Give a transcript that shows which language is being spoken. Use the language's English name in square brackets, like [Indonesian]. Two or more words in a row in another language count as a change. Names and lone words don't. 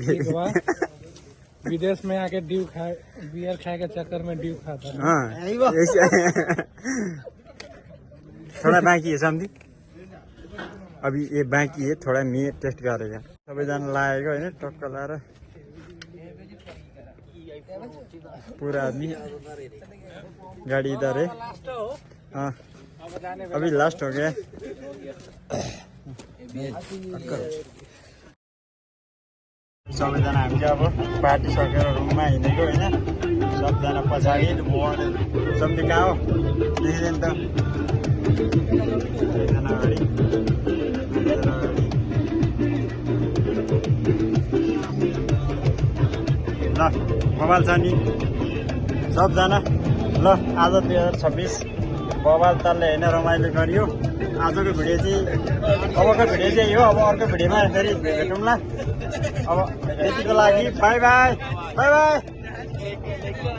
[Hindi] विदेश में आके ड्यू खाए बियर खाए के चक्कर में ड्यू खाता है हाँ थोड़ा बाकी है समझी अभी ये बाकी है थोड़ा मैं टेस्ट करेगा [Nepali] सबैजना लागेको होइन टक्क लाएर [Hindi] पूरा आदमी गाड़ी इधर है हाँ अभी लास्ट हो गया [Nepali] सबैजना हामी चाहिँ अब पार्टी सकेर रुममा हिँडेको होइन सबजना पछाडि सबले कहाँ हो देखिँदैन त सबैजना अगाडि ल मोबाइल छ नि सबजना ल आज 2026 बवाल तालले होइन रमाइलो गरियो आजको भिडियो चाहिँ अबको भिडियो चाहिँ हो अब अर्को भिडियोमा फेरि भेटौँला अब यतिको लागि [English] bye bye bye bye